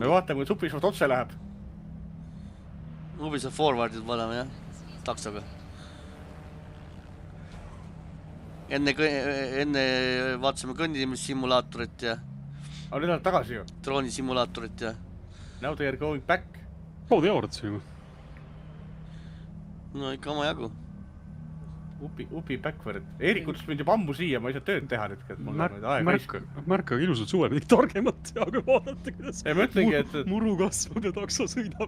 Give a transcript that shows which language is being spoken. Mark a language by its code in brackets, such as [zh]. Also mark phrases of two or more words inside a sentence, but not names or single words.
[et] Me vaatame, kuidas Ubisoft otse läheb. Ubisoft Forwardid vaatame, jah. Taksoga. Enne vaatasime kõndimissimulaatorit ja... Aga nüüd oled tagasi ju. Droonisimulaatorit ja... [en] Now they are going back. [et] Poodi jaurad see ju. No ikka oma jagu. [en] Ubi backward. [et] Erik kutsus mind juba ammu siia, ma ei saa tööd teha nüüd. Märka ilusad suve, midagi targemat ja aga vaadata, kuidas muru kasvab ja takso sõidab.